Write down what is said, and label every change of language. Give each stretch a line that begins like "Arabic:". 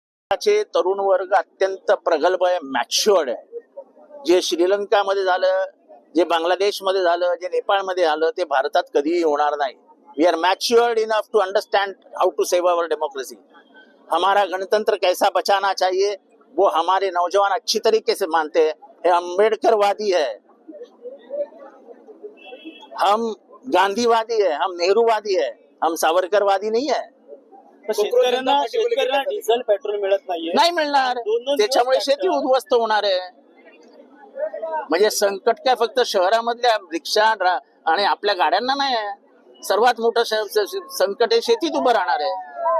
Marathi: चे तरुण वर्ग अत्यंत प्रगल्भ आहे, मॅच्युअर्ड आहे. जे श्रीलंकामध्ये झालं, जे बांगलादेशमध्ये झालं, जे नेपाळमध्ये झालं, ते भारतात कधीही होणार नाही.
English: We are matured enough to understand how to save our democracy.
Hindi: हमारा गणतंत्र कैसा बचाना चाहिए वो हमारे नौजवान अच्छी तरीके से मानते हैं. ये अम्बेडकरवादी है, हम गांधीवादी है, हम नेहरूवादी है, हम सावरकरवादी नहीं है.
Marathi: शेतकऱ्यांना डिझेल पेट्रोल मिळत नाहीये, नाही मिळणार, त्याच्यामुळे शेती उद्ध्वस्त होणार आहे. म्हणजे संकट काय फक्त शहरामधल्या रिक्षा आणि आपल्या गाड्यांना नाही आहे. सर्वात मोठं संकट हे शेतीत उभं राहणार आहे.